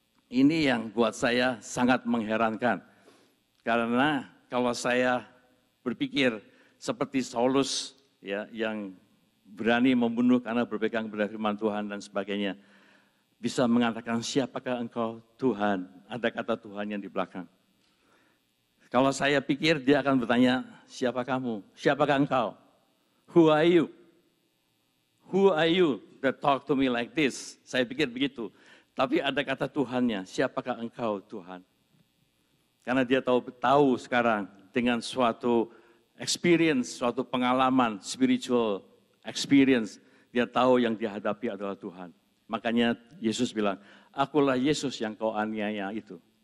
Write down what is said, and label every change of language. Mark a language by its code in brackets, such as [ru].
[id] Ini yang buat saya sangat mengherankan. Karena kalau saya berpikir seperti Saulus ya, yang berani membunuh karena berpegang pada firman Tuhan dan sebagainya, bisa mengatakan siapakah engkau Tuhan? Ada kata Tuhan yang di belakang. Kalau saya pikir dia akan bertanya, siapa kamu? Siapakah engkau? [en] Who are you? Who are you that talk to me like this? [id] Saya pikir begitu. Tapi ada kata Tuhannya, siapakah engkau Tuhan? Karena dia tahu sekarang dengan suatu [en] experience, [id] suatu pengalaman, [en] spiritual experience. [id] Dia tahu yang dihadapi adalah Tuhan. Makanya Yesus bilang, akulah Yesus yang kau aniaya itu.